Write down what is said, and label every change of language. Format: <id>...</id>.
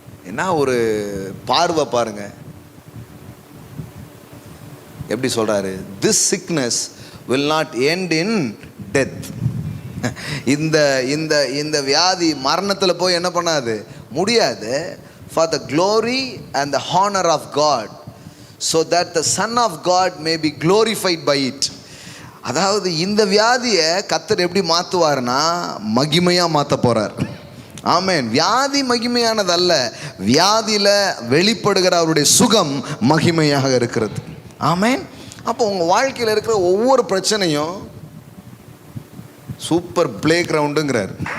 <ta>என்ன ஒரு பார்வை பாருங்க, எப்படி சொல்றாரு,</ta> <en>This sickness will not end in death.</en> <ta>இந்த இந்த இந்த வியாதி மரணத்தில் போய் என்ன பண்ணாது, முடியாது.</ta> <en>For the glory and the honor of God, so that the Son of God may be glorified by it.</en> <ta>அதாவது இந்த வியாதியை கர்த்தர் எப்படி மாற்றுவார்னா, மகிமையாக மாற்ற போகிறார். ஆமென். வியாதி மகிமையானது அல்ல, வியாதியில் வெளிப்படுகிற அவருடைய சுகம் மகிமையாக இருக்கிறது. ஆமென். அப்போ உங்கள் வாழ்க்கையில் இருக்கிற ஒவ்வொரு பிரச்சனையும் சூப்பர் பிளே கிரவுண்டுங்கிறார்.</ta>